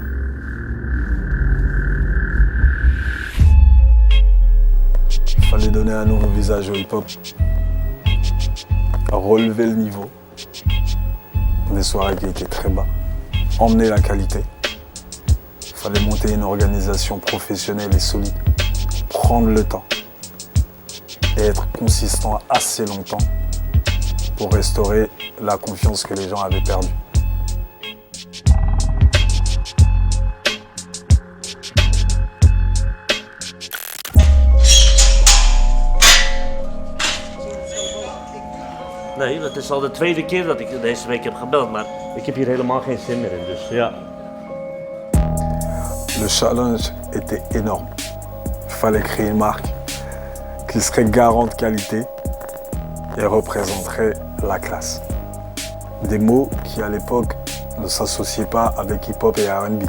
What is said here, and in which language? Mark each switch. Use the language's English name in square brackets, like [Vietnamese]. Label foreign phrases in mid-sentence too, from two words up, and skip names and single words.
[French] Il fallait donner un nouveau visage au hip-hop, relever le niveau des soirées qui étaient très bas, emmener la qualité. Il fallait monter une organisation professionnelle et solide, prendre le temps et être consistant assez longtemps pour restaurer la confiance que les gens avaient perdue. [Dutch] Nee, het is al de tweede keer dat ik deze week heb gebeld, maar ik heb hier helemaal geen zin meer in, dus ja. [French] Le challenge était énorme. Il fallait créer une marque qui serait garante de qualité et représenterait la classe. Des mots qui à l'époque ne s'associaient pas avec hip-hop et R&B.